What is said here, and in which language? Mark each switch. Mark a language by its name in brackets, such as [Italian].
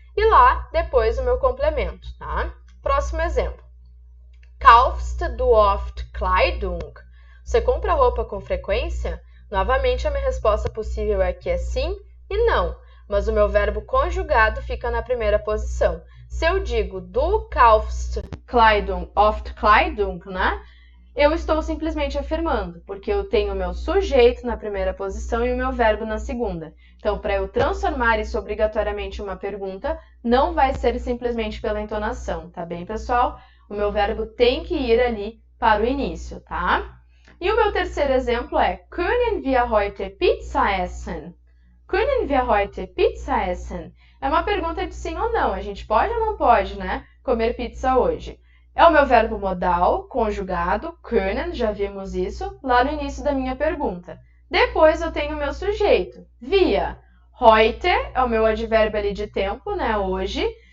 [Portuguese] E lá, depois, o meu complemento, tá? Próximo exemplo. [German] Kaufst du oft Kleidung? [Portuguese] Você compra roupa com frequência? Novamente, a minha resposta possível aqui é sim e não, mas o meu verbo conjugado fica na primeira posição. Se eu digo [German] du kaufst Kleidung, oft Kleidung, né? [Portuguese] eu estou simplesmente afirmando, porque eu tenho o meu sujeito na primeira posição e o meu verbo na segunda. Então, para eu transformar isso obrigatoriamente em uma pergunta, não vai ser simplesmente pela entonação, tá bem, pessoal? O meu verbo tem que ir ali para o início, tá? E o meu terceiro exemplo é [German] Können wir heute Pizza essen? Können wir heute Pizza essen? [Portuguese] É uma pergunta de sim ou não. A gente pode ou não pode, né? Comer pizza hoje. É o meu verbo modal, conjugado, können, já vimos isso, lá no início da minha pergunta. Depois eu tenho o meu sujeito, wir. Heute é o meu advérbio ali de tempo, né? Hoje.